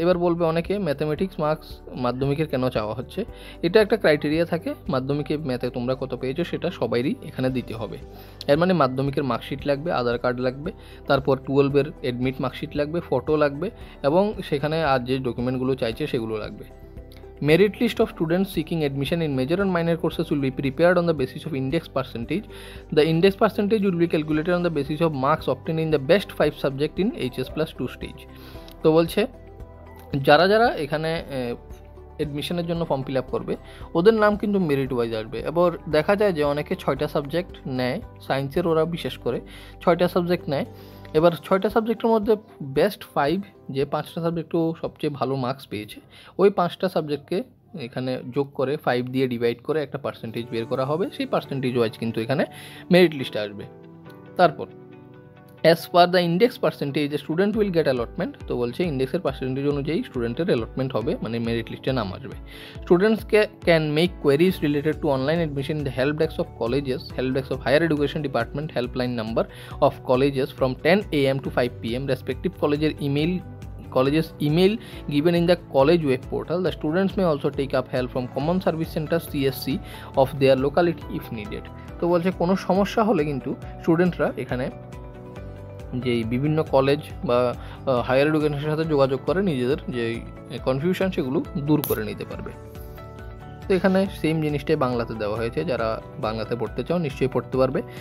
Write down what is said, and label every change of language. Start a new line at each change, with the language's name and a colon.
Bangla: এবার বলবে অনেকে ম্যাথমেটিক্স মার্কস মাধ্যমিকের কেন চাওয়া হচ্ছে, এটা একটা ক্রাইটেরিয়া থাকে, মাধ্যমিকে ম্যাথে তোমরা কত পেয়েছো সেটা সবাইরই এখানে দিতে হবে। এর মানে মাধ্যমিকের মার্কশিট লাগবে, আধার কার্ড লাগবে, তারপর 12-এর অ্যাডমিট মার্কশিট লাগবে, ফটো লাগবে এবং সেখানে আর যে ডকুমেন্টগুলো চাইছে সেগুলো লাগবে।
English: Merit list of students seeking admission in major and minor courses will be prepared on the basis of index percentage. The index percentage will be calculated on the basis of marks obtained in the best 5 subject in HS+2 stage।
Bangla: তো বলছে যারা যারা এখানে এডমিশনের জন্য form fill up করবে ওদের নাম কিন্তু মেরিট ওয়াইজ আসবে। এবার দেখা যায় যে অনেকে 6টা সাবজেক্ট নেয়, সায়েন্সের ওরা বিশেষ করে 6টা সাবজেক্ট নেয়। এবার 6টা সাবজেক্টের মধ্যে বেস্ট 5 যে 5টা সাবজেক্টও সবচেয়ে ভালো মার্কস পেয়েছে, ওই 5টা সাবজেক্টকে এখানে যোগ করে 5 দিয়ে ডিভাইড করে একটা পার্সেন্টেজ বের করা হবে, সেই পার্সেন্টেজ ওয়াইজ কিন্তু এখানে মেরিট লিস্টে আসবে।
English: তারপর as per the index percentage the student will get allotment।
Bangla: তো বলছে ইন্ডেক্সের পার্সেন্টেজ অনুযায়ী স্টুডেন্টের অ্যালটমেন্ট হবে, মানে মেরিট লিস্টে নাম আসবে।
English: Students can make queries related to online admission in the help desk of colleges, help desk of higher education department, helpline number of colleges from 10 AM to 5 PM respective college's email given in the college web portal. The students may also take up help from common service centers CSC of their locality if needed।
Bangla: তো বলছে কোনো সমস্যা হলে কিন্তু স্টুডেন্টরা এখানে যেই বিভিন্ন কলেজ বা হায়ার এডুকেশনের সাথে যোগাযোগ করে নিজেদের যে কনফিউশন সেগুলো দূর করে নিতে পারবে। তো এখানে সেম জিনিসটাই বাংলাতে দেওয়া হয়েছে, যারা বাংলাতে পড়তে চাও নিশ্চয়ই পড়তে পারবে।